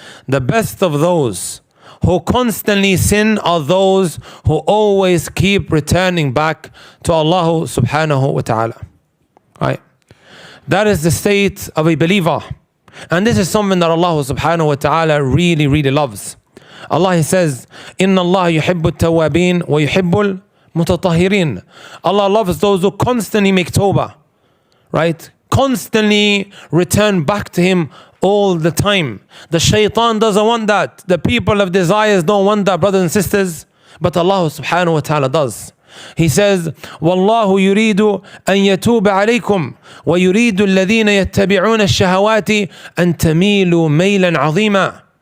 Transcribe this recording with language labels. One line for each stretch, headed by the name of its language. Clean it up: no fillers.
English: The best of those who constantly sin are those who always keep returning back to Allah subhanahu wa ta'ala. Right? That is the state of a believer. And this is something that Allah subhanahu wa ta'ala really, really loves. Allah says,
Arabic: إِنَّ اللَّهَ يُحِبُّ التَّوَّابِينَ وَيُحِبُّ الْمُتَطَهِّرِينَ.
English: Allah loves those who constantly make tawbah. Right? Constantly return back to Him all the time. The shaitan doesn't want that. The people of desires don't want that, brothers and sisters. But Allah subhanahu wa ta'ala does. He says,
Arabic: وَاللَّهُ يُرِيدُ أَن يَتُوبَ عَلَيْكُمْ وَيُرِيدُ الَّذِينَ يَتَّبِعُونَ الشَّهَوَاتِ أَن تَمِيلُوا مَيْلًا عَظِيمًا.